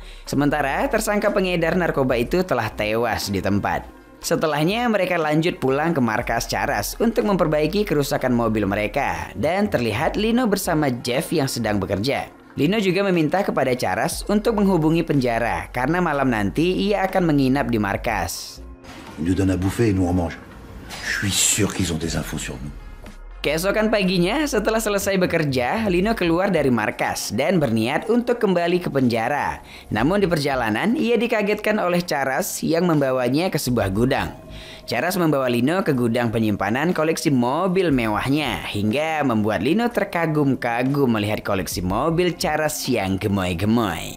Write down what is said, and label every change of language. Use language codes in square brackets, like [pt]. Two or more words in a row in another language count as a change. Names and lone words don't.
[id] Sementara tersangka pengedar narkoba itu telah tewas di tempat. Setelahnya mereka lanjut pulang ke markas Charas untuk memperbaiki kerusakan mobil mereka. Dan terlihat Lino bersama Jeff yang sedang bekerja. Lino juga meminta kepada Charas untuk menghubungi penjara karena malam nanti ia akan menginap di markas. [fr] Ils nous donnent à bouffer et nous on mange. Je suis sûr qu'ils ont des infos sur nous. [id] Keesokan paginya, setelah selesai bekerja, Lino keluar dari markas dan berniat untuk kembali ke penjara. Namun di perjalanan, ia dikagetkan oleh Charas yang membawanya ke sebuah gudang. Charas membawa Lino ke gudang penyimpanan koleksi mobil mewahnya, hingga membuat Lino terkagum-kagum melihat koleksi mobil Charas yang gemoy-gemoy.